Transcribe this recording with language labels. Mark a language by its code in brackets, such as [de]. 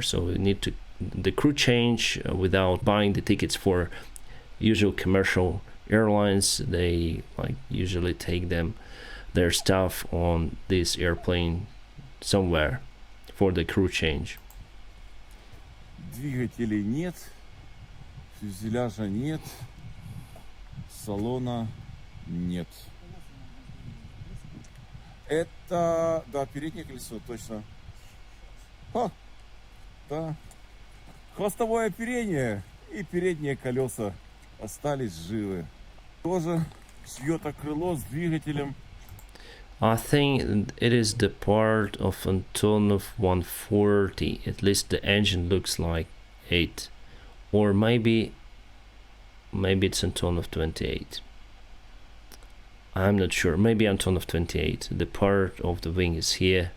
[en] So we need to the crew change without buying the tickets for usual commercial airlines. They usually take their stuff on this airplane somewhere for the crew change. [ru] Двигателей нет. Фюзеляжа нет, салона нет. Это, да, переднее колесо, точно. Да. Хвостовое оперение и передние колеса остались живы. Тоже чье-то крыло с двигателем. [en] I think it is the part of Antonov 140. At least the engine looks like it. Or maybe it's Antonov 28. I'm not sure. Maybe Antonov 28. The part of the wing is here.